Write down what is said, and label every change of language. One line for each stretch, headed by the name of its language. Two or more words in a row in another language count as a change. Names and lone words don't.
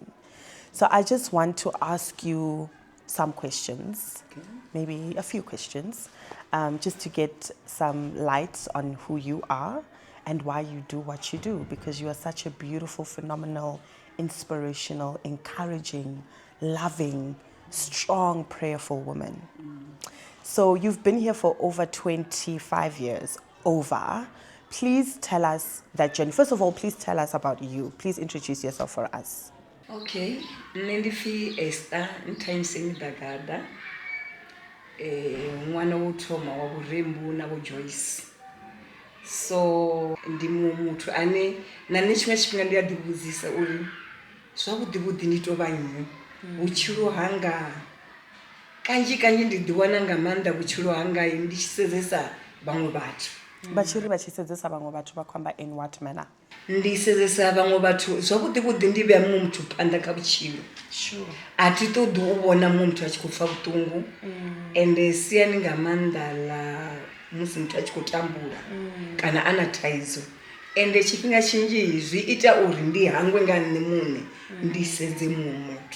English: So I just want to ask you some questions, maybe a few questions, just to get some light on who you are and why you do what you do, because you are such a beautiful, phenomenal, inspirational, encouraging, loving, strong, prayerful woman. So you've been here for over 25 years, over. Please tell us that journey. First of all, please tell us about you. Please introduce yourself for us. Okay, Nendifi Esther Ntainseni Dagada.
Venda: Mwana wothoma wa Burembu na Joyce. So ndimu muthu ane nane chimwe chifhinga ndiyadivhudzisa uri zwavhuḓi ndi tou vha nnyi vhutshilo hanga kanzhi ndi ḓiwana nga maanḓa vhutshilo hanga ndi tshi sedzesa vhaṅwe vhathu. Vha tshi sedzesa vhaṅwe vhathu vha khou amba
English: in what manner?
Venda: Ndi sedzesa vhaṅwe vhathu zwavhuḓi ndi vhea muṅwe muthu phanḓa kha vhutshilo.
English: Sure.
Venda: A thi ṱoḓi u vhona muṅwe muthu a tshi khou pfha vhuṱungu ende siani nga maanḓa ḽa musi muthu a tshi khou tambula kana a na thaidzo. Ende tshifhinga tshinzhi zwi ita uri ndi hangwe nga nṋe muṋe ndi sedze muṅwe muthu.